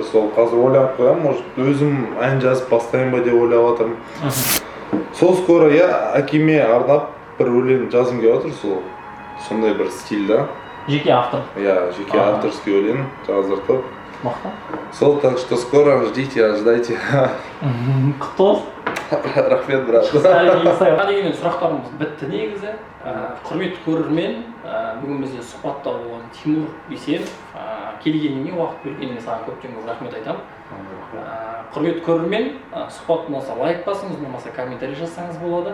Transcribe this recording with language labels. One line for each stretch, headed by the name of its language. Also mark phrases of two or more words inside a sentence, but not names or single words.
Kazakh: Сол қазір ойланып қоямын, может өзім ән жазып бастайын ба деп ойлап жатырмын. Сол скоро иә әкеме арнап бір өлең жазғым келіп жатыр, сол сондай бір стильда. Жеке автор? Иә, жеке авторский өлең жаздыртып. Мақта? Сол,
Russian: так что скоро ждите, ожидайте.
Kazakh: Құтты болсын. Рахмет, брат. Деген сұрақтарымыз бітті негізі. Құрметті көрермен, бүгін бізде сұхбатта болған Тимур Бейсенов келгеніңе, уақыт бергеніңе саған көптен көп рахмет айтамын. Құрметті көрермен, сұхбат болса лайк басыңыз, болмаса комментарий жазсаңыз болады.